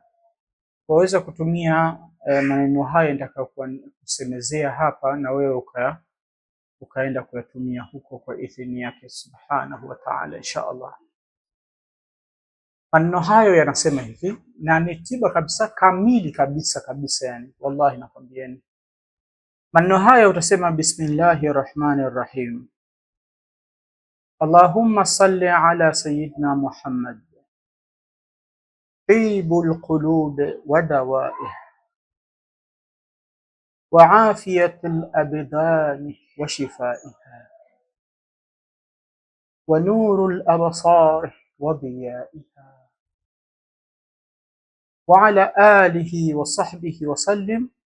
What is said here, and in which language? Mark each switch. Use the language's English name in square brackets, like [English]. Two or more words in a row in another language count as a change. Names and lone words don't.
[Swahili] Waweza kutumia maneno haya nitakayokusemezea hapa, na wewe ukaenda kuyatumia huko kwa idhini yake [Arabic] سبحانه وتعالى, إن شاء الله. [Swahili] Maneno hayo yanasema hivi, na ni tiba kabisa, kamili kabisa, yani wallahi nakwambieni. Maneno haya utasema [Arabic] بسم الله الرحمن الرحيم اللهم صل على سيدنا محمد طب القلوب ودوائها وعافية الأبدان وشفائها ونور الأبصار وضيائها وعلى آله وصحبه وسلم.